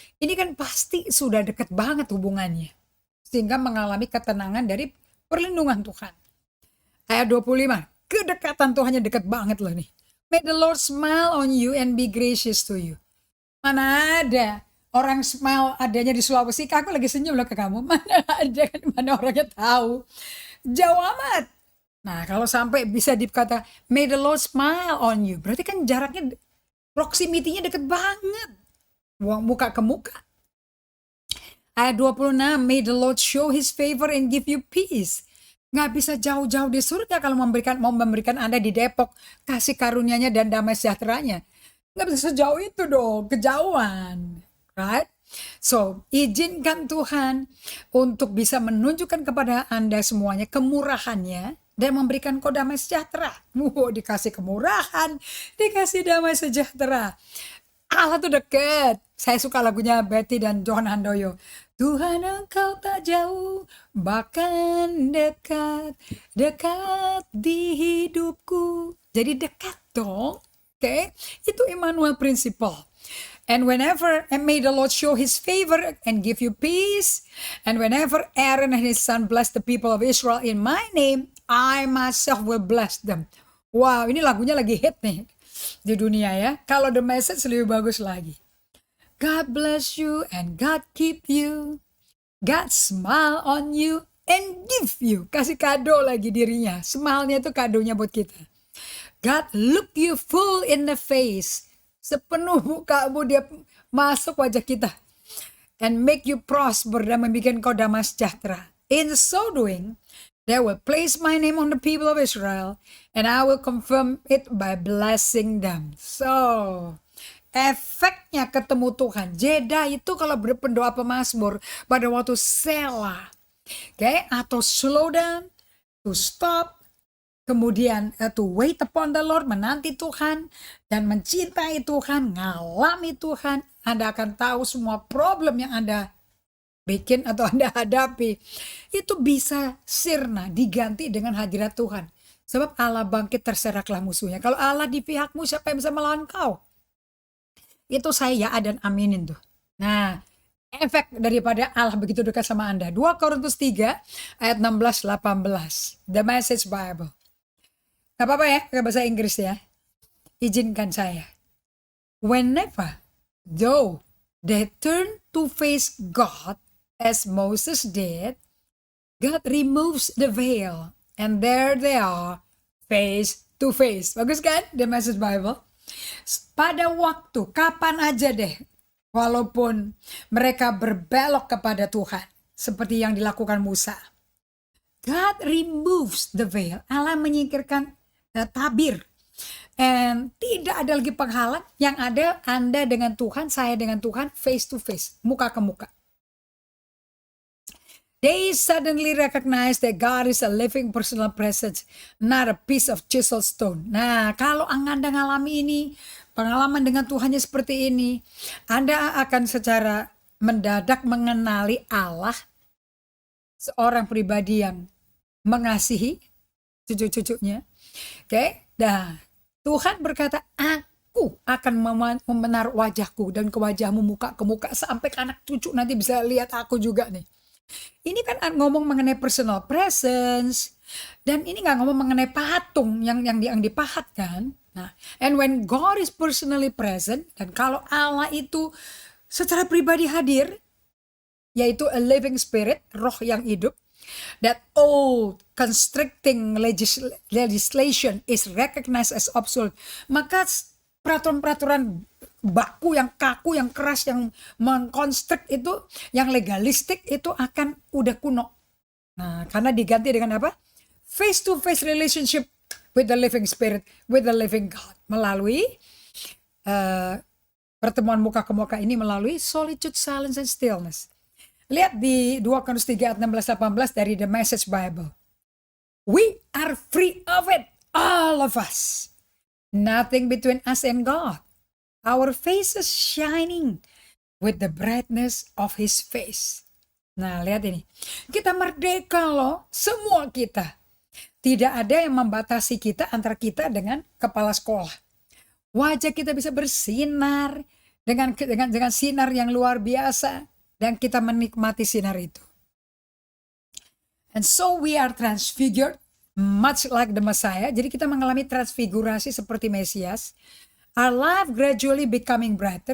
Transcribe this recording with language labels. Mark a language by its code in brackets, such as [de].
[id] Ini kan pasti sudah dekat banget hubungannya. Sehingga mengalami ketenangan dari perlindungan Tuhan. Ayat 25, kedekatan Tuhannya dekat banget loh nih. [en] May the Lord smile on you and be gracious to you. [id] Mana ada orang smile adanya di Sulawesi, aku lagi senyum loh ke kamu. Mana ada kan, mana orangnya tahu. Jauh amat. Nah, kalau sampai bisa dikata, [en] may the Lord smile on you. [id] Berarti kan jaraknya, proximity-nya deket banget. Muka ke muka. Ayat 26, [en] may the Lord show his favor and give you peace. [id] Nggak bisa jauh-jauh di surga kalau mau memberikan Anda di Depok kasih karunia-Nya dan damai sejahteranya. Nggak bisa sejauh itu dong, kejauhan. [en] Right? So, [id] izinkan Tuhan untuk bisa menunjukkan kepada Anda semuanya kemurahannya dan memberikan kau damai sejahtera. Dikasih kemurahan, dikasih damai sejahtera. Allah tuh deket. Saya suka lagunya Betty dan Johan Handoyo. Tuhan engkau tak jauh, bahkan dekat, dekat di hidupku. Jadi dekat dong. Oke, itu Immanuel Principle. [en] And may the Lord show his favor and give you peace. And whenever Aaron and his son bless the people of Israel in my name, I myself will bless them. [id] Wow, ini lagunya lagi hit nih di dunia ya. Kalau The Message lebih bagus lagi. [en] God bless you and God keep you. God smile on you and give you. [id] Kasih kado lagi dirinya. Smile-nya itu kadonya buat kita. [en] God look you full in the face. [id] Sepenuh mukamu dia masuk wajah kita. [en] And make you prosper [id] dan membuat kau damai sejahtera. [en] In so doing, they will place my name on the people of Israel. And I will confirm it by blessing them. [id] So, efeknya ketemu Tuhan. Jeda itu kalau berdoa pemazmur pada waktu Selah. [en] Okay? [id] Atau [en] slow down, to stop. [id] Kemudian [en] to wait upon the Lord, [id] menanti Tuhan, dan mencintai Tuhan, ngalami Tuhan. Anda akan tahu semua problem yang Anda bikin atau Anda hadapi. Itu bisa sirna, diganti dengan hadirat Tuhan. Sebab Allah bangkit, terseraklah musuhnya. Kalau Allah di pihakmu, siapa yang bisa melawan kau? Itu saya ya dan aminin tuh. Nah, efek daripada Allah begitu dekat sama Anda. 2 Korintus 3 ayat 16-18. The Message Bible. Gak apa-apa ya, pakai bahasa Inggris ya. Izinkan saya. [en] Whenever, though they turn to face God, as Moses did, God removes the veil. And there they are, face to face. [id] Bagus kan? The Message Bible. Pada waktu, kapan aja deh, walaupun mereka berbelok kepada Tuhan, seperti yang dilakukan Musa. [en] God removes the veil. [id] Allah menyingkirkan tabir. And tidak ada lagi penghalang. Yang ada Anda dengan Tuhan, saya dengan Tuhan, [en] face to face, [id] muka ke muka. [en] They suddenly recognize that God is a living personal presence, not a piece of chiseled stone. [id] Nah, kalau Anda ngalami ini, pengalaman dengan Tuhannya seperti ini, Anda akan secara mendadak mengenali Allah, seorang pribadi yang mengasihi cucu-cucunya. Oke, nah Tuhan berkata, aku akan memenaruh wajahku dan ke wajahmu, muka ke muka, sampai ke anak cucu nanti bisa lihat aku juga nih. Ini kan ngomong mengenai personal presence, dan ini nggak ngomong mengenai patung yang dipahat kan. Nah, [en] and when God is personally present, [id] dan kalau Allah itu secara pribadi hadir, yaitu [en] a living spirit, [id] roh yang hidup, [en] that old constricting legislation is recognized as obsolete. [id] Maka peraturan-peraturan baku, yang kaku, yang keras, yang mengkonstruk itu, yang legalistik itu akan udah kuno. Nah, karena diganti dengan apa? [en] Face to face relationship with the living spirit, with the living God. [id] Melalui pertemuan muka ke muka ini, melalui [en] solitude, silence, and stillness. [id] Lihat di 2 Korintus 3 ayat 16-18 dari The Message Bible. [en] We are free of it, all of us. Nothing between us and God. Our faces shining with the brightness of His face. [id] Nah, lihat ini. Kita merdeka loh, semua kita. Tidak ada yang membatasi kita antara kita dengan kepala sekolah. Wajah kita bisa bersinar dengan sinar yang luar biasa dan kita menikmati sinar itu. [en] And so we are transfigured much like the Messiah. [id] Jadi kita mengalami transfigurasi seperti Mesias. [en] Our life gradually becoming brighter.